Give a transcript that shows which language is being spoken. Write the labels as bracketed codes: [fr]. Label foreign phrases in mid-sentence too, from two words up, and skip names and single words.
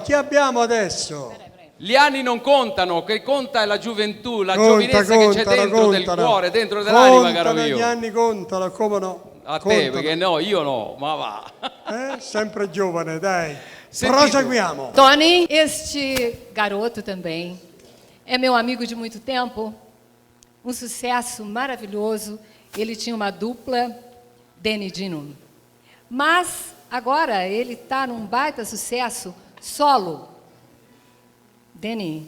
[it] Chi abbiamo adesso? gli anni non contano, che conta è la gioventù, la giovinezza che c'è dentro del cuore, dentro dell'anima, caro Contano, mio. gli anni contano, come no? A te, Contano. perché no, io no, ma va. Sempre giovane, dai. Sentite. Proseguiamo. Tony, [pt] este garoto também é meu amigo de muito tempo, um sucesso maravilhoso. Ele tinha uma dupla, Danny Dino. Mas agora ele está num baita sucesso solo. Danny.